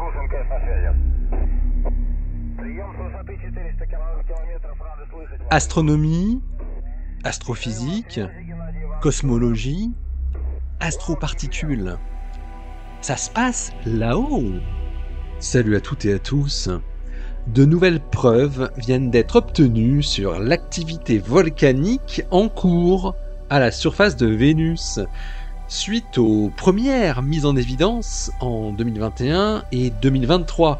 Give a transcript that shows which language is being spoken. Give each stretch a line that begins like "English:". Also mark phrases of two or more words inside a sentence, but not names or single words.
Russian: МКС на связи. Прием с высоты 400 километров. Рады слышать вас.
French: Astronomie, astrophysique, cosmologie, astroparticules. Ça se passe là-haut. Salut à toutes et à tous. De nouvelles preuves viennent d'être obtenues sur l'activité volcanique en cours à la surface de Vénus, suite aux premières mises en évidence en 2021 et 2023.